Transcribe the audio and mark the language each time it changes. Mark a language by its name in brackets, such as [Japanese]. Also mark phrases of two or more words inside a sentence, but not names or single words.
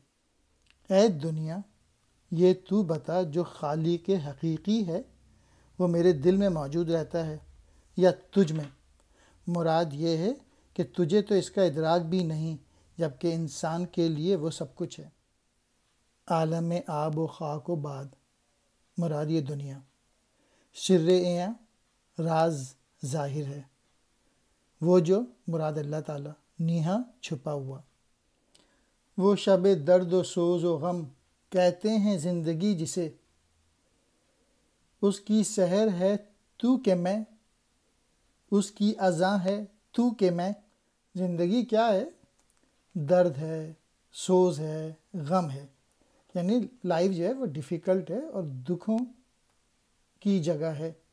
[Urdu] اے دنیا، یہ تو بتا جو خالق حقیقی ہے وہ میرے دل میں موجود رہتا ہے یا تجھ میں؟ مراد یہ ہے کہ تجھے تو اس کا ادراک بھی نہیں، جبکہ انسان کے لیے وہ سب کچھ ہے۔ عالم آب و خاک و باد، مراد یہ دنیا۔ سر عیاں، راز ظاہر ہے، وہ جو مراد اللہ تعالیٰ، نہاں چھپا ہوا۔ وہ شب درد و سوز و غم کہتے ہیں زندگی جسے، اس کی سحر ہے تو کہ میں، اس کی اذاں ہے تو کہ میں۔ زندگی کیا ہے؟ درد ہے، سوز ہے، غم ہے، یعنی لائف جو ہے وہ ڈیفیکلٹ ہے اور دکھوں کی جگہ ہے۔